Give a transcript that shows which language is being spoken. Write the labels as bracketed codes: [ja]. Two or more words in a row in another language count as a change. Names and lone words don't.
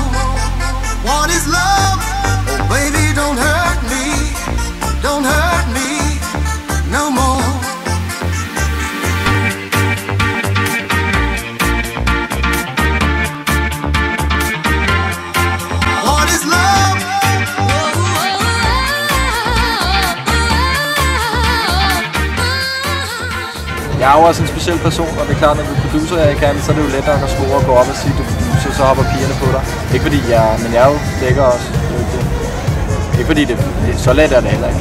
[en] What is love? Oh baby, don't hurt me. Don't hurt me no more. What is love? [da] Jeg er jo også en speciel person, og det er klart, når du er producer her i Cannes, så er det jo lettere at score og gå op og sige, så hopper pigerne på dig. Ikke fordi men jeg er jo lækker også. Ikke fordi det er så let er det heller ikke.